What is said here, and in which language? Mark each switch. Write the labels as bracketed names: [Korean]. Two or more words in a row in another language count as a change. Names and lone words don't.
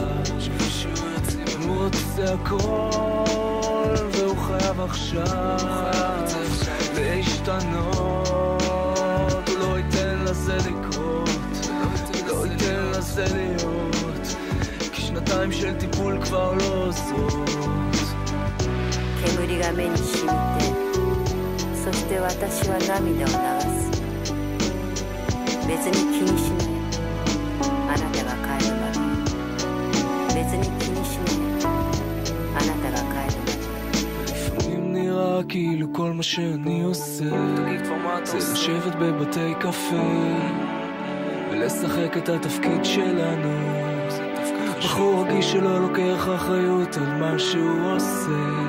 [Hebrew] הוא רוצה הכל והוא חייב עכשיו להשתנות, הוא לא ייתן לזה לקרות, לא ייתן לזה להיות, כי שנתיים של טיפול כבר לא עוזרות. [Japanese] 煙が目に染みて、そして私は涙を流す。別に気にしない、あなたが帰るまで。別に気にしない、あなたが帰るまで。 [Hebrew] לפעמים נראה כאילו כל מה שאני עושה זה לשבת בבתי קפה ולשחק את התפקיד שלנו, בחור רגיש שלא לוקח אחריות על מה שהוא עושה.